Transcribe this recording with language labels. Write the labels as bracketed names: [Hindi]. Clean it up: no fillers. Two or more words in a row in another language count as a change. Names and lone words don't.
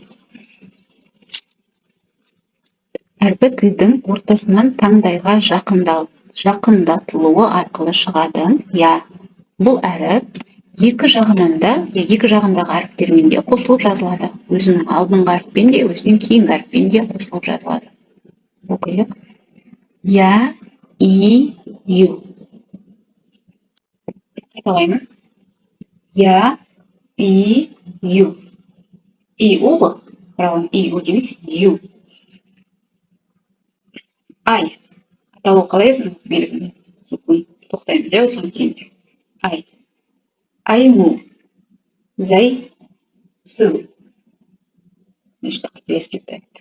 [Kazakh] Әрпі тілдің ортасынан таңдайға жақындатылуы арқылы шығады. Я. Бұл әріп екі жағындағы әріптермен де қосылып жазылады. Өзінің алдыңғы әріппен де, өзінен кейінгі әріппен де қосылып жазылады. Оқиық. Я, и, ю. Айталаймын. Я, и, ю. И, у ғой. Правильно, и, у демейсіз, ю. ай аталу қалай еді белгілі сукун тоқтаймыз иә содан кейін ай айму зай су мына жерде қателесіп кетті т